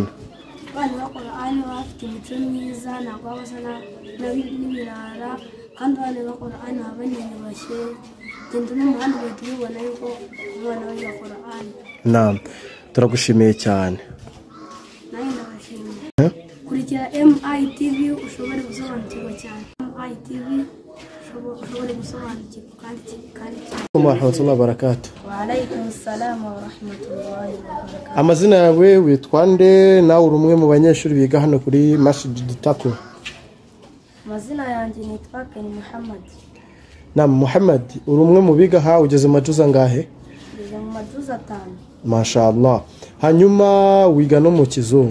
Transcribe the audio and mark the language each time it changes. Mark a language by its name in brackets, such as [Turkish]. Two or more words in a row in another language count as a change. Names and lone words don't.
[Kinyarwanda] Abana biga Korani bafite imico myiza, ntabwo basa n'ibirara, kandi abana biga Korani baba baniyubashye, genda n'umuhanda ugahita ubibona yuko abana biga Korani. Naam, turagushimiye cyane. Nanjye ndabashimiye. Kurikira MITV ushobore gusobanukirwa cyane. MITV ushobore gusobanukirwa kandi cyane. [Arabic] ورحمة الله وبركاته. وعليكم السلام ورحمة الله وبركاته. [Kinyarwanda] Amazina yawe witwa nde, nawe uri umwe mu banyeshuri biga hano kuri Masjid Taqwa? Amazina yanjye nitwa Keni Muhammad. Naam, Muhammad, uri umwe mu biga ha, ugeze majuza ngahe? Ngeze mu majuza 5. Mashallah. Hanyuma wiga no mu kizungu?